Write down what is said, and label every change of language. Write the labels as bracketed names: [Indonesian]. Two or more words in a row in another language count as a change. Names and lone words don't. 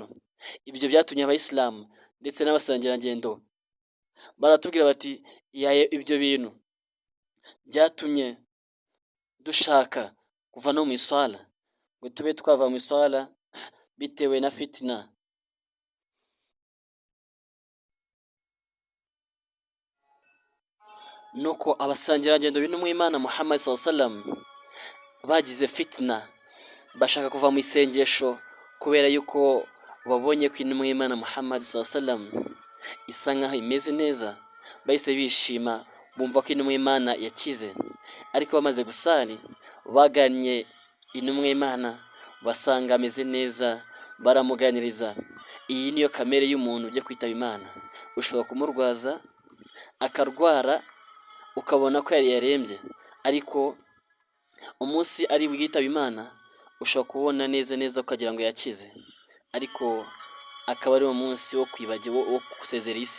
[Kinyarwanda] Ibyo byatumye abayisilamu ndetse n'abasangirangendo baratubwira bati ibyo bintu byatumye dushaka kuva no mu isala, ngo tube twava mu isala bitewe na fitina. Nuko abasangirangendo b'intumwa y'Imana Muhammad [Arabic] صلى الله عليه وسلم [Kinyarwanda] bagize fitina, bashaka kuva mu isengesho kubera yuko babonye ko intumwa y'Imana Muhammad [Arabic] صلى الله عليه وسلم [Kinyarwanda] isa nkaho imeze neza. Bahise bishima, bumva ko intumwa y'Imana yakize. Ariko bamaze gusari, baganye intumwa y'Imana basanga ameze neza, baramuganiriza. Iyi niyo kamere y'umuntu ujya kwitaba Imana. Ushobora kumurwaza akarwara ukabona ko yari yarembye, ariko umunsi ari bwitaba Imana ushobora kubona neza ukagira ngo yakize, ariko akaba ari umunsi wo kwibagirwa, wo gusezera isi.